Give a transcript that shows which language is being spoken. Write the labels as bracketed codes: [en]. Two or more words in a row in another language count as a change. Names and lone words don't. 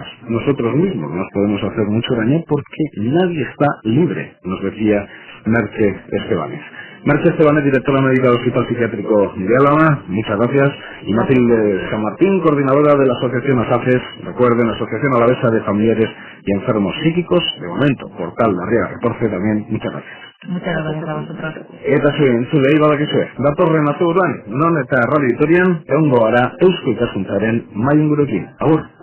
[es] Nosotros mismos nos podemos hacer mucho daño porque nadie está libre, nos decía Merche Estebanes. Merche Estebanes, directora médica del Hospital Psiquiátrico de Álava, muchas gracias. Y Matilde San Martín, coordinadora de la Asociación ASAFES, recuerden, Asociación Alavesa de Familiares y Enfermos Psíquicos, de momento, Portal Barriga 14 también, muchas gracias. Muchas gracias a vosotros. [eu] Eta zuen, zure ibadakizue, datorren asteburuan, non eta Radio Vitorian, egongo gara Eusko Ikaskuntzaren mahai-inguruekin. Agur!